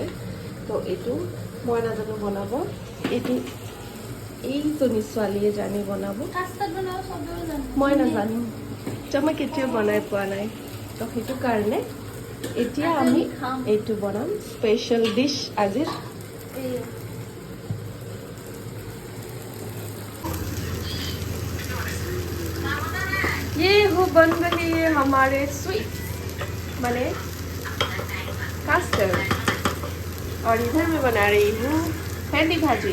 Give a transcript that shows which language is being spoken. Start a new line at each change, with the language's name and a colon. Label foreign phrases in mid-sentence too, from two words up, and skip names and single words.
Assamese: তো এইটো মই নাজানো বনাব, এইজনী ছোৱালীয়ে জানি বনাব। মই নাজানো, মই কেতিয়াও বনাই পোৱা নাই। তো সেইটো কাৰণে এতিয়া আমি এইটো বনাম,
English: special dish
Assamese: আজিৰ।
Hindi: ये हो बन रही है हमारे स्वीट बने कास्टर्ड, और इधर मैं बना रही हूँ भेंडी भाजी।